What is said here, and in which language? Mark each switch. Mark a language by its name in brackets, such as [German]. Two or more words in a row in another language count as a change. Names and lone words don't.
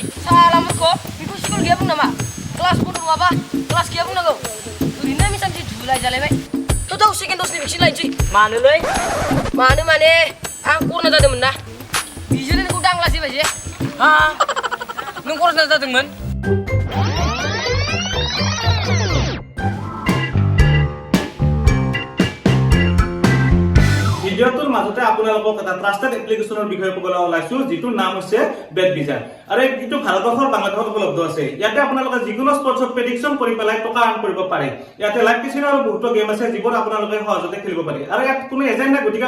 [Bodo] साला मोरखौ बेखौ स्कुल गैया बुं नामा क्लास बन्द' नङाबा क्लास गैया बुंनांगौ ओरैनो मिसानसि धुलाय जालायबाय थ' सेकेन्ड दसनि भेक्सिन लायनोसै मानोलै मानो माने आं कर'ना जादोंमोन ना बिजोंनो नोंखौ दांलासै बायदि हा नों कर'ना जादोंमोन [Assamese] ভিডিঅ'টোৰ মাজতে আপোনালোকক এটা ট্ৰাষ্টেড এপ্লিকেশ্যনৰ বিষয়ে ক'বলৈ ওলাইছো যিটোৰ নাম হৈছে বেট বিজাৰ আৰু এইটো ভাৰতবৰ্ষৰ বাংলাদেশত উপলব্ধ আছে ইয়াতে আপোনালোকে যিকোনো স্পৰ্টছত প্ৰেডিকশ্যন কৰি পেলাই টকা আৰ্ণ কৰিব পাৰে ইয়াতে লাইভ কেচিনো আৰু বহুতো গেম আছে যিবোৰ আপোনালোকে সহজতে খেলিব পাৰে আৰু ইয়াত কোনো এজেণ্ট নাই গতিকে